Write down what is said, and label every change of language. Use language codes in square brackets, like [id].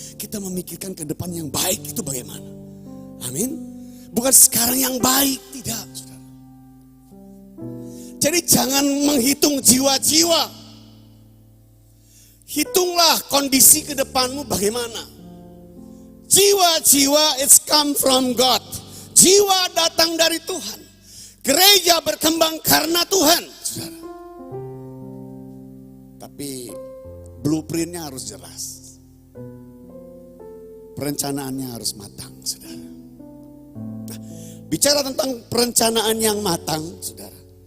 [id] Kita memikirkan ke depan yang baik itu bagaimana. Amin. Bukan sekarang yang baik, tidak. Saudara. Jadi jangan menghitung jiwa-jiwa. Hitunglah kondisi ke depanmu bagaimana. Jiwa-jiwa [en] it's come from God. [id] Jiwa datang dari Tuhan. Gereja berkembang karena Tuhan. Saudara. Tapi blueprintnya harus jelas. Perencanaannya harus matang, saudara. Nah, bicara tentang perencanaan yang matang, saudara.